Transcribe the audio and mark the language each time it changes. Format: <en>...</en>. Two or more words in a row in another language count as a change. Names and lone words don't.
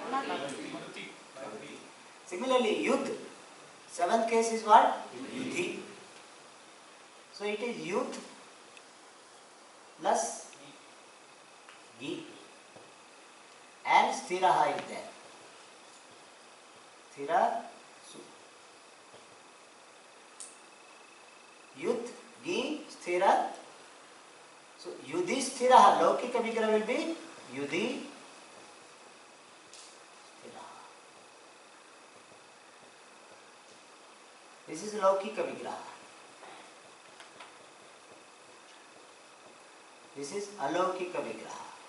<en>Similarly, Yudh, seventh case is what? Yudhi. So it is Yudh plus Gi and Sthiraha is there. Sthira, Su. Yudh, Gi, Sthira.</en> <sa>So युधि स्थिरः, लौकिक विग्रह</sa> <en>will be</en> <sa>युधि स्थिरः.</sa> <en>This is</en> <sa>लौकिक विग्रह.</sa> <en>This is</en> <sa>अलौकिक विग्रह.</sa>